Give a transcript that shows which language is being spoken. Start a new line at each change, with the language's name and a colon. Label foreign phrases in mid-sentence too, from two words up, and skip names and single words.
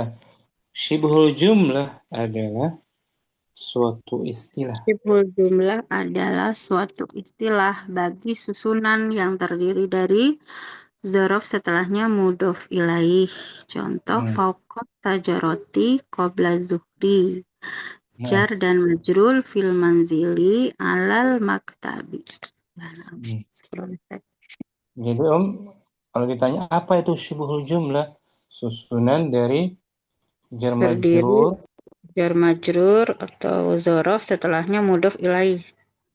Indonesian: Syibhul jumlah adalah suatu istilah. Sibhul jumlah adalah suatu istilah bagi susunan yang terdiri dari zorof setelahnya mudhof ilaih. Contoh Hmm.
Arabic: فوق الشجرة قبل الظهر.
Indonesian: Nah, Jar dan majrul
Arabic: في المنزل على المكتب. hmm.
Indonesian: Jadi Om, kalau ditanya apa itu syibhul jumlah? Susunan dari jar Terdiri majrur jar majrur atau zorof setelahnya mudhof ilaih.